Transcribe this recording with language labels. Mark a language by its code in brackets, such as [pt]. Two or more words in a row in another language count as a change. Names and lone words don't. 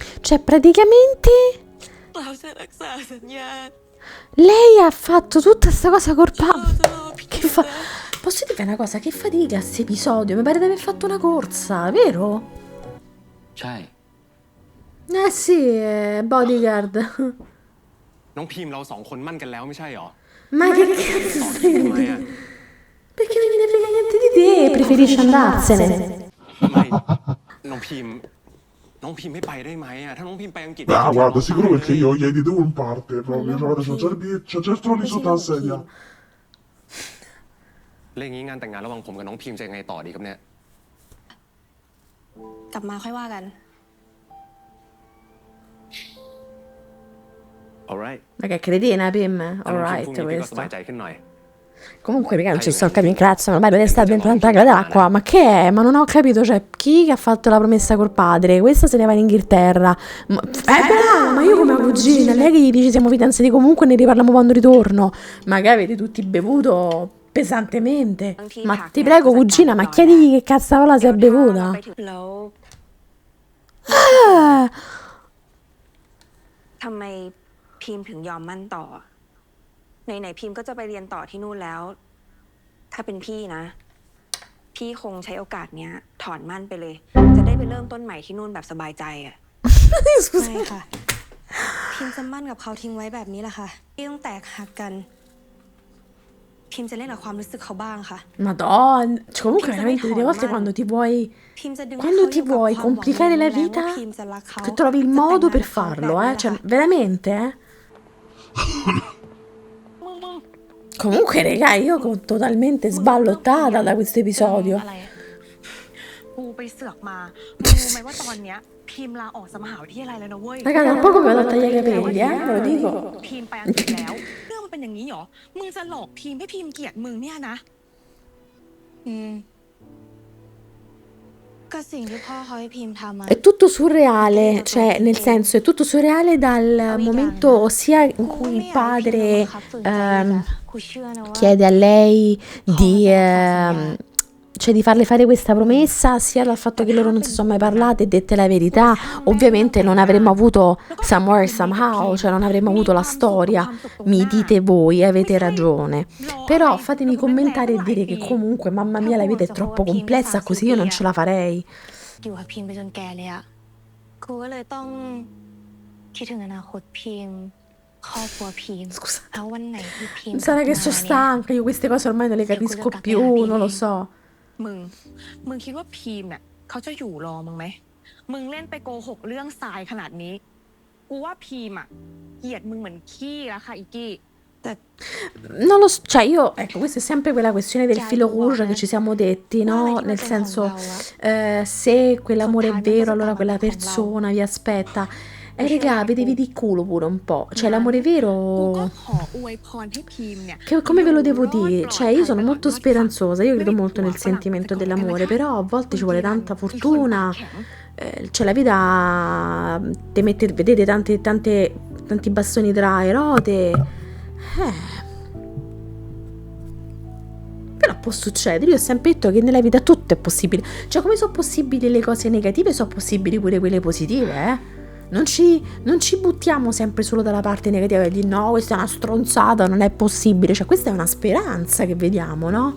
[it] Cioè, praticamente [th] เราจะรักษาสัญญา [it] lei ha fatto tutta sta cosa col [th] เรา [it] papà. [th] จะรอพี่ [it] Che fa? Posso dire una cosa? Che fatica sto episodio? Mi pare di aver fatto una corsa, vero? [th] ใช่ [it] Eh sì, bodyguard. [th] น้องพิมพ์เราสองคนมั่นกันแล้วไม่ใช่หรอ [it] Ma che cazzo [th] ทำ [it] stai [th] ไม [it] di? [th] อ่ะ [it] Perché non gliene frega niente di te? Preferisci andarsene? [th] ไม่น้องพิมพ์ไม่ไปได้ไหมอ่ะถ้าน้องพิมพ์ไปอังกฤษ [it] Ah, guarda, sicuro perché io gli di un parte proprio. Guarda, c'è già il trono sotto la sedia. [th] เรื่องนี้งานแต่งงานระหว่างผมกับน้องพิมพ์จะยังไงต่อดีครับเนี่ย กลับมาค่อยว่ากัน [it] alright Ma che cretina, Pim? [th] ถ้าน้องพิม [it] Alright, [th] พ์พรุ่งนี้พี่ก็ส [it] questo. [th] บายใจขึ้นหน่อย [it] Comunque, raga, non ci sto capendo, cazzo, ormai deve stare dentro tanta grada d'acqua. Ma che è? Ma non ho capito, cioè, chi che ha fatto la promessa col padre? Questa se ne va in Inghilterra. Brava, ma io come cugina, lei che gli dice siamo fidanzati comunque ne riparliamo quando ritorno. Magari avete tutti bevuto pesantemente. Ma ti prego, cugina, ma chiedigli che cazzarola si è bevuta. [th] แล้ว [it] Ah, [th] ทำไมพิมพ์ถึงยอมมั่นต่อ ไหนๆพิมพ์ก็จะไปเรียนต่อที่นู่นแล้ว ถ้าเป็นพี่นะ พี่คงใช้โอกาสเนี้ย ถอนมั่นไปเลย จะได้ไปเริ่มต้นใหม่ที่นู่นแบบสบายใจอ่ะ ไม่ค่ะ พิมจะมั่นกับเขาทิ้งไว้แบบนี้แหละค่ะที่ต้องแตกหักกัน พิมจะเล่นกับความรู้สึกเขาบ้างค่ะ [it] Madonna. Cioè, comunque, veramente, delle volte quando ti vuoi. [th] พิมจะดึงให้ [it] Quando [th] เขา [it] ti [th] อยู่กับ [it] vuoi [th] ความหวัง [it] complicare la [th] นั้นแล้ว [it] vita, [th] ว่าพิมจะรักเขา [it] che trovi il [th] จะแต่ง [it] modo [th] งาน [it] per [th] กับเขา [it] farlo, [th] แบบนี้ [it] Cioè, [th] แหละค่ะ [it] veramente, Comunque, raga, io totalmente sballottata da questo episodio. [th] อะไรอะกูไปเสือกมามึงรู้ไหมว่าตอนเนี้ยพิมพ์ลาออกจากมหาวิทยาลัยแล้วนะเว้ย [it] Raga, da poco mi vado a tagliare i capelli, ve lo dico. [th] พิมพ์ไปอังกฤษแล้ว เรื่องมันเป็นอย่างนี้เหรอ มึงจะหลอกพิมพ์ให้พิมพ์เกลียดมึงเนี่ยนะ อืมก็สิ่งที่พ่อเขาให้พิมพ์ทำอะ [it] È tutto surreale, cioè, nel senso, è tutto surreale dal momento sia in cui il padre [th] กูเชื่อนะว่า [it] chiede a lei di, cioè di farle fare questa promessa, sia dal fatto che loro non si sono mai parlate e dette la verità. Ovviamente non avremmo avuto Somewhere Somehow, cioè non avremmo avuto la storia. Mi dite voi, avete ragione. Però fatemi commentare e dire che comunque, mamma mia, la vita è troppo complessa, così io non ce la farei. [th] อยู่กับพิมพ์ไปจนแก่เลยอะกูก็เลยต้องคิดถึงอนาคตพิมพ์ครอบครัวพิมพ์ [it] Scusa. [th] แล้ววันไหนที่พิมพ์ [it] Sarà che [th] กลับ [it] sono [th] มาเนี่ย [it] stanca, io queste cose ormai non le capisco più, non lo so. [th] มึงคิดว่าพิมพ์เนี่ยเขาจะอยู่รอมึงไหม มึงเล่นไปโกหกเรื่องทรายขนาดนี้ กูว่าพิมพ์อ่ะเกลียดมึงเหมือนขี้แล้วค่ะอีกี้ [it] Non lo so, cioè io, ecco, questa è sempre quella questione del filo rouge che ci siamo detti, no? Nel senso, se quell'amore è vero, allora quella persona vi aspetta. E raga, vedevi di culo pure un po', cioè l'amore [th] กูก็ [it] vero, [th] ขออวยพรให้พิมพ์เนี่ย [it] che come ve lo devo dire, cioè io sono molto speranzosa, io credo molto nel sentimento dell'amore, però a volte ci vuole tanta fortuna, cioè la vita ti mette, vedete, tanti bastoni tra le ruote. Però può succedere, io ho sempre detto che nella vita tutto è possibile, cioè come sono possibili le cose negative, sono possibili pure quelle positive, Non ci buttiamo sempre solo dalla parte negativa e dire no, questa è una stronzata, non è possibile, cioè questa è una speranza che vediamo, no?